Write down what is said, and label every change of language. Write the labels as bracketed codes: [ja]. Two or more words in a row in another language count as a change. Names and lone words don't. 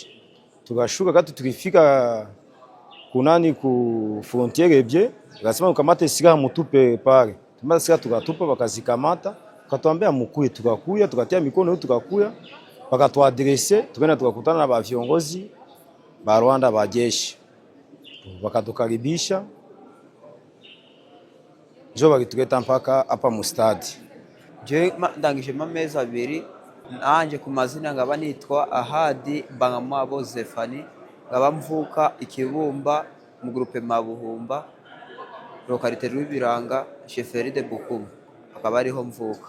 [sw] Tukashuka kati tulifika kunani ku frontiere bie, wakasema mukamate silaha mutupe pale. Tumata silaha tukatupa wakazikamata, wakatuambia mukuye, tukakuya, tukatia mikono yetu tukakuya, wakatuadresse, tukaenda tukakutana na ba viongozi ba Rwanda ba jeshi. Wakatukaribisha, jo bakituleta mpaka hapa mu stade. [rw] Je ndangije amezi 2 nanje ku mazina ngaba nitwa Ahadi Bangamwabo Zefani, ngaba mvuka Ikibumba mu groupe Mabuhumba, localité Rwibiranga, [fr] chefferie de [rw] Bukumu, akaba ariho mvuka.